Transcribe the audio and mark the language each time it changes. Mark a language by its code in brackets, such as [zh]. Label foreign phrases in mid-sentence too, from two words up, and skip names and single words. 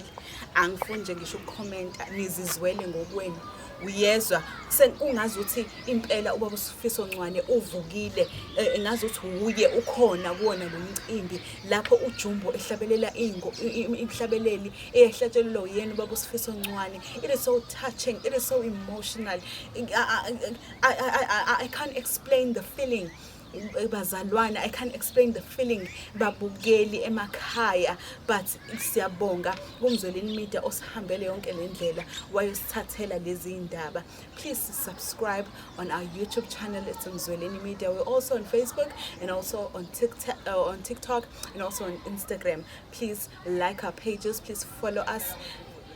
[zu] Angifuni nje ngisho ukukhomenta nizizwele ngokwenu. Uyezwa ungazi ukuthi impela ubaba uSfiso Ncwane uvukile ngazi ukuthi uye ukhona kuona lo mcimbi lapho uJumbo ehlabelela imhlabeleli eyahlatshelelwa uyena ubaba uSfiso Ncwane. [en] It is so touching, it is so emotional. I can't explain the feeling. [zu] Bazalwana, [en] I can't explain the feeling [zu] babukeli emakhaya but siyabonga kumzweleni media osihambele yonke lendlela wayosithathela lezi indaba. [en] Please subscribe on our YouTube channel. It's Mzweleni Media. We're also on Facebook and also on TikTok and also on Instagram. Please like our pages, please follow us.